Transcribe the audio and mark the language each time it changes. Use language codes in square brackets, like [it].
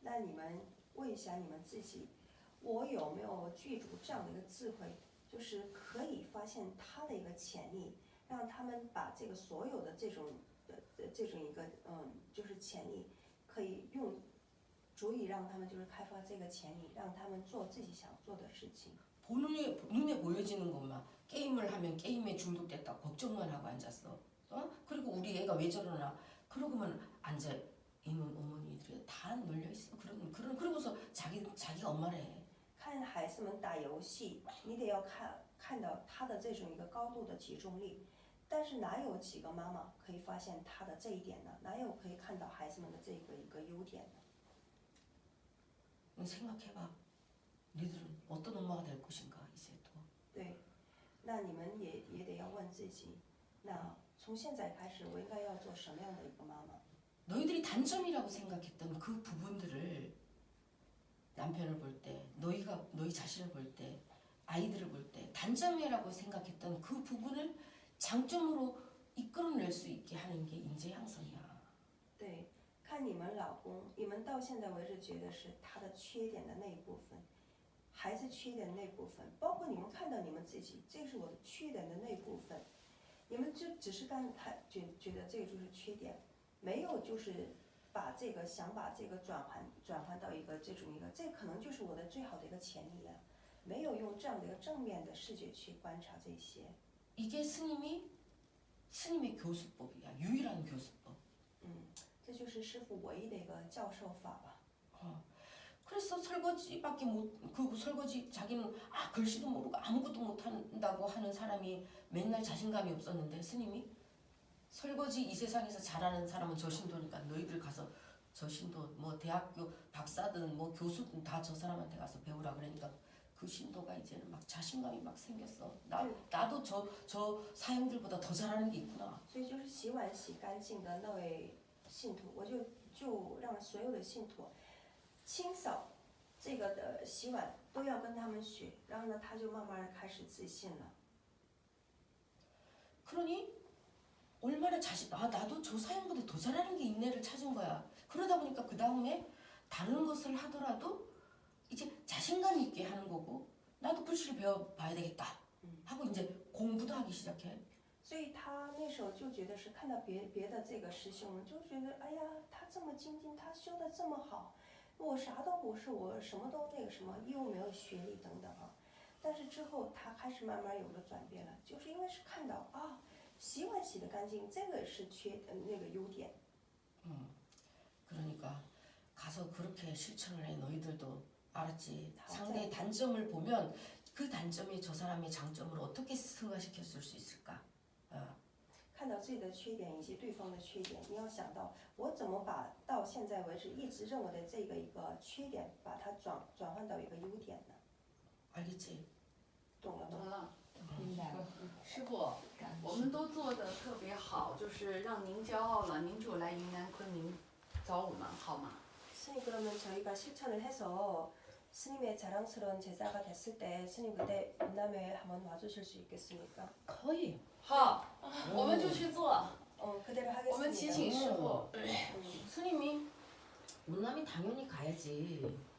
[zh] 那你们问一下你们自己，我有没有具足这样的一个智慧，就是可以发现他的一个潜力，让他们把这个所有的这种一个就是潜力，可以用足以让他们就是开发这个潜力，让他们做自己想做的事情。 [ko] 눈에 보여지는 것만 게임을 하면 게임에 중독됐다고 걱정만 하고 앉았어. 그리고 우리 애가 왜 저러나 그러고만 앉아 있는 어머니들이 다 널려 있어. 그러고서 자기가 엄마래. [zh] 看孩子们打游戏，你得要看到他的这种一个高度的集中力，但是哪有几个妈妈可以发现他的这一点呢？哪有可以看到孩子们的这个一个优点呢？ [ko] 너 생각해봐. 너희들은 어떤 엄마가 될 것인가 이제 또. [zh] 对，那你们也得要问自己，那从现在开始我应该要做什么样的一个妈妈？ [ko] 너희들이 단점이라고 생각했던 그 부분들을 남편을 볼 때, 너희 자신을 볼 때, 아이들을 볼 때 단점이라고 생각했던 그 부분을 장점으로 이끌어낼 수 있게 하는 게 인재 양성이야. [zh] 对，看你们老公，你们到现在为止觉得是他的缺点的那一部分，孩子缺点的那部分，包括你们看到你们自己，这是我的缺点的那部分，你们就只是觉得这个就是缺点，没有就是想把这个转换到一个这可能就是我的最好的一个潜力了，没有用这样的一个正面的视觉去观察这些。 [ko] 이게 스님의 교수법이야. 유일한 교수법. [zh] 这就是师傅唯一的一个教授法吧。 [ko] 그래서 설거지밖에 그 설거지 자기는 글씨도 모르고 아무것도 못한다고 하는 사람이 맨날 자신감이 없었는데 스님이 설거지 이 세상에서 잘하는 사람은 저 신도니까 너희들 가서 저 신도 뭐 대학교 박사든 뭐 교수든 다 저 사람한테 가서 배우라 그러니까 그 신도가 이제는 막 자신감이 막 생겼어. 나도 저 사형들보다 더 잘하는 게 있구나. [zh] 所以就是洗碗洗干净的那位信徒，我就让所有的信徒清扫这个的洗碗都要跟他们学，然后呢，他就慢慢开始自信了。 [ko] 그러니 얼마나 나도 저 사람보다 더 잘하는 게 있네를 찾은 거야. 그러다 보니까 그 다음에 다른 것을 하더라도 이제 자신감 있게 하는 거고 나도 글씨를 배워봐야 되겠다 하고 이제 하기 시작해. [zh] 所以他那时候就觉得是看到别的这个师兄，就觉得哎呀，他这么精进，他修的这么好，我啥都不是，我什么都那个什么，又没有学历等等啊。但是之后他开始慢慢有了转变了，就是因为是看到啊，洗碗洗得干净，这个是那个优点。 [ko] 그러니까 가서 그렇게 실천을 해. 너희들도 알았지. 상대의 단점을 보면 그 단점이 저 사람의 장점으로 어떻게 승화시켰을 수 있을까? [zh] 看到自己的缺点以及对方的缺点，你要想到我怎么把到现在为止一直认为的这个一个缺点，把它转换到一个优点呢？ [ko] 알겠지? [zh] 懂了吗？懂了，明白了。师傅，我们都做的特别好，就是让您骄傲了。您就来云南昆明找我们好吗？ [ko] 스님 그러면 저희가 실천을 해서 스님의 자랑스러운 제자가 됐을 때 스님 그때云南에 한번 와주실 수 있겠습니까? 거의. [zh] 好，我们就去做， [ko] 그대로 [zh] 我们祈请 [ko] 하겠습니다. [zh] 师傅。 [ko] 스님이 운남이 당연히 가야지.